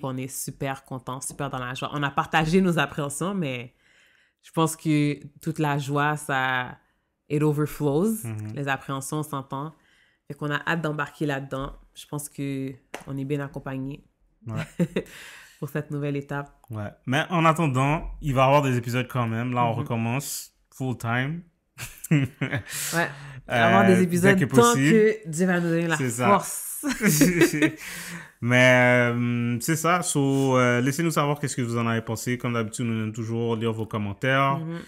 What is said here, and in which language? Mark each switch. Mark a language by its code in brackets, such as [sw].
[fr] On est super contents, super dans la joie. On a partagé nos appréhensions, mais je pense que toute la joie, ça... [en] It overflows. [fr] Les appréhensions, on s'entend. Fait qu'on a hâte d'embarquer là-dedans. Je pense qu'on est bien accompagnés pour cette nouvelle étape. Ouais. Mais en attendant, il va y avoir des épisodes quand même. Là, on recommence full time. Ouais. Avoir des épisodes tant que Dieu va nous donner la force. Mais c'est ça. So, laissez-nous savoir qu'est-ce que vous en avez pensé. Comme d'habitude, nous aimons toujours lire vos commentaires.